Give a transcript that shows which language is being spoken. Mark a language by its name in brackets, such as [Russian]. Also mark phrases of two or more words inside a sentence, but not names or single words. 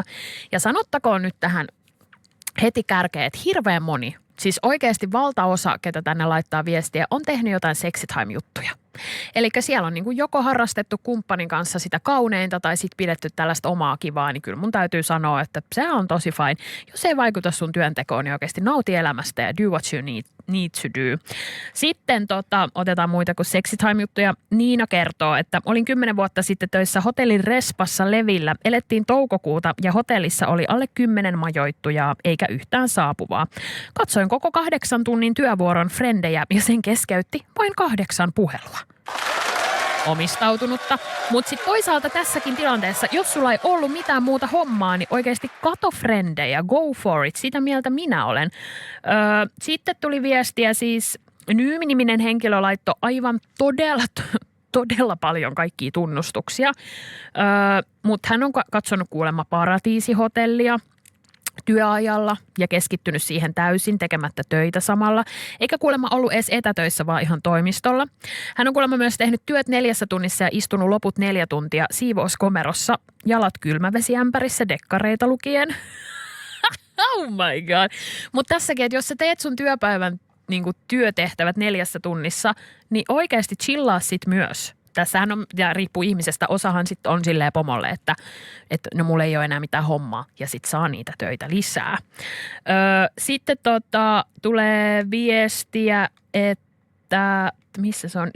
[Finnish] Ja sanottakoon nyt tähän heti kärkeen, että hirveän moni, siis oikeasti valtaosa, ketä tänne laittaa viestiä, on tehnyt jotain sexitime-juttuja. Eli siellä on niin kuin joko harrastettu kumppanin kanssa sitä kauneinta tai sitten pidetty tällaista omaa kivaa, niin kyllä mun täytyy sanoa, että se on tosi fine. Jos ei vaikuta sun työntekoon, niin oikeasti nauti elämästä ja [English] do what you need to do. [Finnish] Sitten otetaan muita kuin sexitime-juttuja. Niina kertoo, että olin 10 vuotta sitten töissä hotellin Respassa Levillä. Elettiin toukokuuta ja hotellissa oli alle 10 majoittujaa eikä yhtään saapuvaa. Katsoin koko 8 tunnin työvuoron frendejä ja sen keskeytti vain 8 puhelua. Omistautunutta. Mutta sitten toisaalta tässäkin tilanteessa, jos sulla ei ollut mitään muuta hommaa, niin oikeasti kato frendejä, [English] go for it, [Finnish] sitä mieltä minä olen. Sitten tuli viestiä siis, Nyymi-niminen henkilö laittoi aivan todella paljon kaikkia tunnustuksia, mutta hän on katsonut kuulemma Paratiisihotellia työajalla ja keskittynyt siihen täysin tekemättä töitä samalla, eikä kuulemma ollut edes etätöissä, vaan ihan toimistolla. Hän on kuulemma myös tehnyt työt 4 tunnissa ja istunut loput 4 tuntia siivouskomerossa, jalat kylmävesiämpärissä dekkareita lukien. [English] Oh my god. [Finnish] Mutta tässäkin, että jos sä teet sun työpäivän niin kuin työtehtävät 4 tunnissa, niin oikeasti chillaa sit myös. Tässähän on, ja riippuu ihmisestä, osahan sitten on silleen pomolle, että no mulla ei ole enää mitään hommaa ja sitten saa niitä töitä lisää. Sitten tulee viestiä, että missä se on?